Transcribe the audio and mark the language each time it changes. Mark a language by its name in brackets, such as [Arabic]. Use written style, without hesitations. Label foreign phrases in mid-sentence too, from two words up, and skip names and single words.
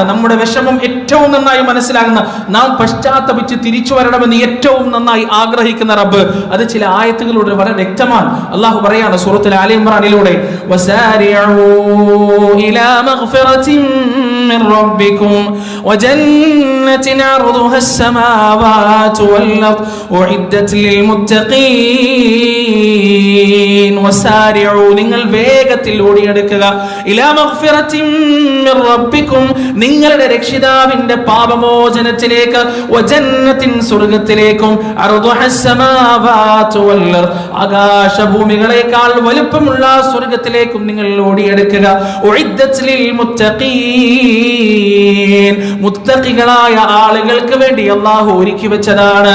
[Malayalam] നമ്മുടെ വിഷമം ഏറ്റവും നന്നായി മനസ്സിലാകുന്ന, നാം പശ്ചാത്തപിച്ച് തിരിച്ചു വരണമെന്ന് ഏറ്റവും നന്നായി ആഗ്രഹിക്കുന്ന റബ്ബ്. അത് ചില ആയത്തുകളിലൂടെ വളരെ വ്യക്തമാണ്. അള്ളാഹു പറയാണ് സൂറത്തുൽ ആലി ഇംറാനിലൂടെ, [Arabic] وسارعوا إلى مغفرة من ربكم وجنة عرضها السماوات والأرض أعدت للمتقين وسارعوا [Malayalam] നിങ്ങൾ വേഗത്തിൽ ഓടിയെടുക്കുക [Arabic] إلى مغفرة من ربكم [Malayalam] നിങ്ങളുടെ രക്ഷിതാവിന്റെ പാപമോചനത്തിലേക്ക് വജന്നത്തിൻ സ്വർഗ്ഗത്തിലേക്കും [Arabic] عرضها السماوات والأرض [Malayalam] ആകാശഭൂമികളെക്കാൾ വലുപ്പമുള്ള സ്വർഗ്ഗത്തിലേക്കും നിങ്ങൾ ഓടിയെടുക്കുക [Arabic] أعدت للمتقين [Malayalam] മുത്തഖികളായ ആളുകൾക്ക് വേണ്ടി അല്ലാഹു ഒരുക്കി വെച്ചതാണ്.